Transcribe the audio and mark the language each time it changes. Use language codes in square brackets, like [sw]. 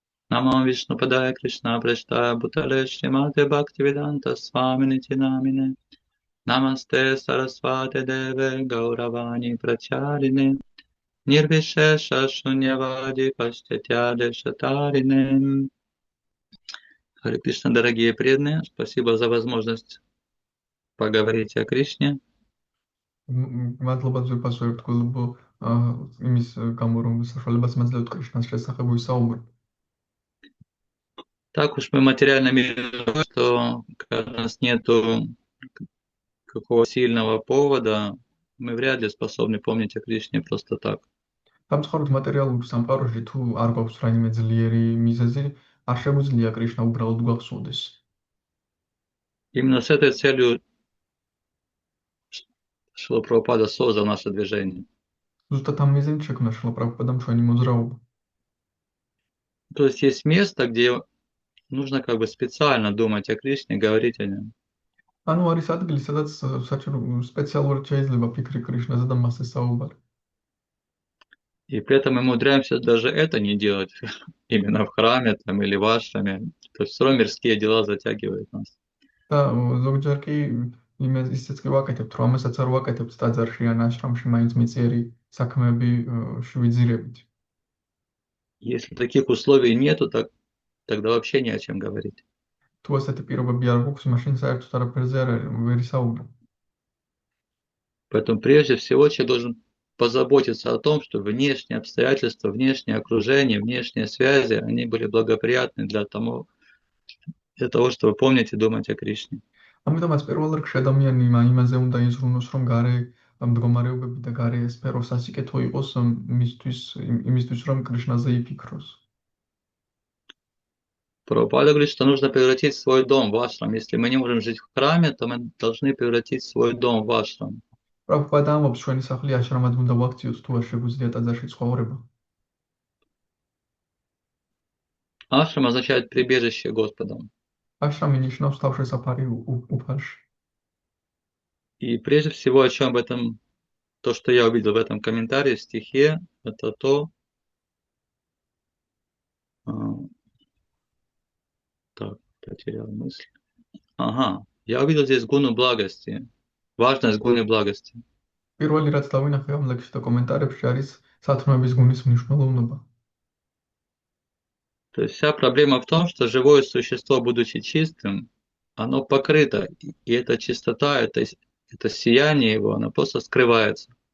[sa] Намам Вишнупадая Кришна Прештая Бутале Шримате Бхактивиданта Сваминити Намине Намасте Сарасвати Деве Гауравани Прачарине Нирвишеша Шуньявади Паштятяде Шатарине. [ru] Харе Кришна, дорогие преданные, спасибо за возможность поговорить о Кришне. [ka] მადლობა ძვირფას ერთგულებო იმის გამო რომ საშუალებას მაძლევთ კრიშნას შესახებ ვისაუბროთ. [ru] Так уж мы материально мире, что когда у нас нету какого сильного повода, мы вряд ли способны помнить о Кришне просто так. [ka] Სამწუხაროდ მატერიალურ სამყაროში თუ არ გვაქვს რაიმე ძლიერი მიზეზი, არ შეგვიძლია კრიშნა უბრალოდ გვახსოვდეს. [ru] Именно с этой целью Шрила Прабхупада создал наше движение. [ka] ზუსტად ამ მიზეზით შექმნა შრილა პრაბჰუპადამ ჩვენი მოძრაობა. [ru] То есть место, где нужно как бы специально думать о Кришне, говорить о нем. [ka] ანუ არის ადგილი, სადაც საჭირო სპეციალურად შეიძლება ფიქრი კრიშნაზე და მასზე საუბარი. [ru] И при этом мы умудряемся даже это не делать именно в храме там, или в ашраме. То есть все равно мирские дела затягивают нас. [ka] და ზოგჯერ კი ისიც კი ვაკეთებთ, რომ ამასაც არ ვაკეთებთ ტაძარში ან აშრამში, მაინც მიწიერი საქმეები შევიძირებით. [ru] Если таких условий нету, тогда вообще не о чем говорить. [ka] თუ ასეთი პირობები არ გვაქვს, მაშინ საერთოდ არაფერზე ვერ ისაუბრებ. [ru] Поэтому прежде всего человек должен позаботиться о том, чтобы внешние обстоятельства, внешнее окружение, внешние связи, они были благоприятны для того, чтобы помнить и думать о Кришне. [ka] ამიტომაც პირველ რიგში ადამიანი იმაზე უნდა იზრუნოს, რომ გარე მდგომარეობები და გარე სფერო სასიკეთო იყოს იმისთვის, რომ კრიშნაზე იფიქროს. [ru] Прабхупада говорит, что нужно превратить свой дом в ашрам. Если мы не можем жить в храме, то мы должны превратить свой дом в ашрам. [ka] პრაბჰუპადა ამბობს, ჩვენი სახლი აშრამად უნდა ვაქციოთ, თუ არ შეგვიძლია ტაძარში ცხოვრება. [ru] Ашрам означает прибежище Господа. [ka] აშრამი ნიშნავს თავშესაფარი უფალში. [ru] И прежде всего, о чем то, что я увидел в этом комментарии, в стихе, это так, потерял мысль. Ага, я увидел здесь гуну благости, важность гуны благости. [ka] პირველი რაც დავინახე ამ ლექსში და კომენტარებში არის სათნოების გუნის მნიშვნელობა. [ru] То есть вся проблема в том, что живое существо, будучи чистым, оно покрыто, и эта чистота, это сияние его, оно просто скрывается.